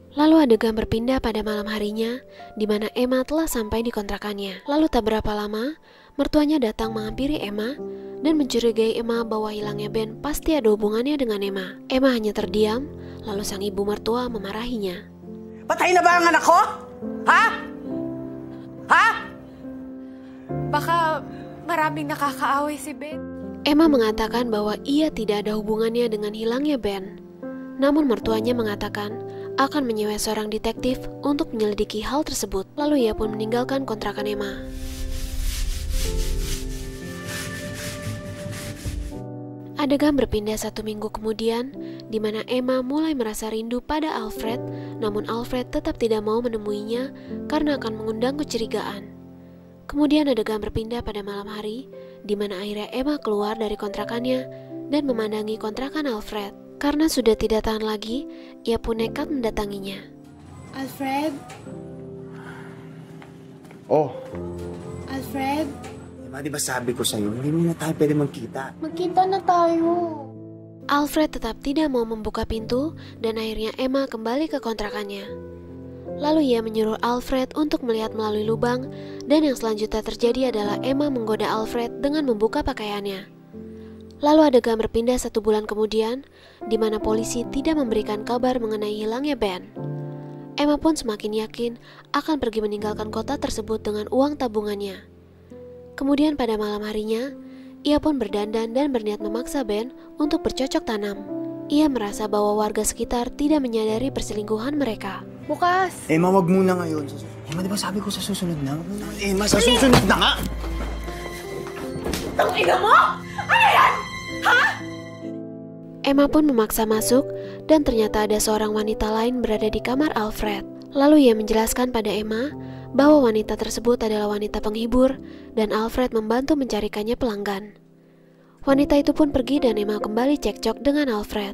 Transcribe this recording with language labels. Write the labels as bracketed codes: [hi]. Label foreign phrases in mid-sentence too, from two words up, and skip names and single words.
[id] Lalu adegan berpindah pada malam harinya, di mana Emma telah sampai di kontrakannya. Lalu tak berapa lama, mertuanya datang menghampiri Emma dan mencurigai Emma bahwa hilangnya Ben pasti ada hubungannya dengan Emma. Emma hanya terdiam, lalu sang ibu mertua memarahinya. Patay na ba ang anak ko? Ha? Ha? Baka maraming nakakaaway si Ben. Emma mengatakan bahwa ia tidak ada hubungannya dengan hilangnya Ben. Namun mertuanya mengatakan akan menyewa seorang detektif untuk menyelidiki hal tersebut. Lalu ia pun meninggalkan kontrakan Emma. Adegan berpindah 1 minggu kemudian, di mana Emma mulai merasa rindu pada Alfred, namun Alfred tetap tidak mau menemuinya karena akan mengundang kecurigaan. Kemudian adegan berpindah pada malam hari, di mana akhirnya Emma keluar dari kontrakannya dan memandangi kontrakan Alfred. Karena sudah tidak tahan lagi, ia pun nekat mendatanginya. Alfred? Oh, Alfred? [tl] Diba, di ba sabi ko sa'yo, hindi mo na tayo pwede magkita. Magkita na tayo. [id] Alfred tetap tidak mau membuka pintu dan akhirnya Emma kembali ke kontrakannya. Lalu ia menyuruh Alfred untuk melihat melalui lubang dan yang selanjutnya terjadi adalah Emma menggoda Alfred dengan membuka pakaiannya. Lalu adegan berpindah 1 bulan kemudian, di mana polisi tidak memberikan kabar mengenai hilangnya Ben. Emma pun semakin yakin akan pergi meninggalkan kota tersebut dengan uang tabungannya. Kemudian pada malam harinya, ia pun berdandan dan berniat memaksa Ben untuk bercocok tanam. Ia merasa bahwa warga sekitar tidak menyadari perselingkuhan mereka. [tl] Bukas! Emma, wag muna ngayon. Emma, di ba sabi ko sa susunod na? Emma, sa susunod na nga! Tangina mo! Ano yan? Ha? [id] Emma pun memaksa masuk dan ternyata ada seorang wanita lain berada di kamar Alfred. Lalu ia menjelaskan pada Emma bahwa wanita tersebut adalah wanita penghibur dan Alfred membantu mencarikannya pelanggan. Wanita itu pun pergi dan Emma kembali cekcok dengan Alfred.